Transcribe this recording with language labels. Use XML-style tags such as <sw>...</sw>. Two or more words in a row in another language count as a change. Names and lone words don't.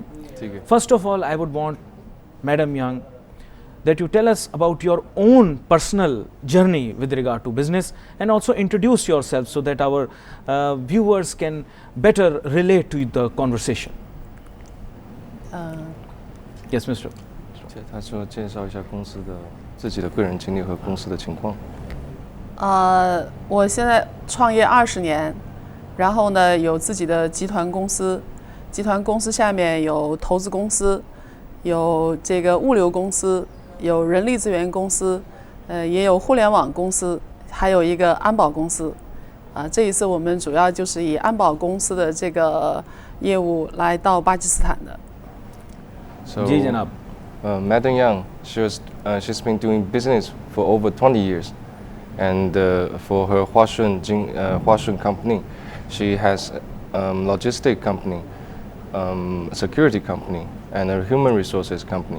<en>First of all, I would want Madam Yang that you tell us about your own personal journey with regard to business and also introduce yourself so that our viewers can better relate to the conversation. Yes, Mr.</en> <zh>他说介绍一下公司的自己的个人经历和公司的情况。我现在创业20年，然后呢有自己的集团公司，集团公司下面有投资公司，有这个物流公司，有人力资源公司，也有互联网公司，还有一个安保公司。这一次我们主要就是以安保公司的这个业务来到巴基斯坦的。</zh> <en>So,</en> <hi>जी जनाब।</hi> <en>Madam Yang, she's been doing business for over 20 years, and for her Huashun company, she has logistic company, security company, and a human resources company.</en>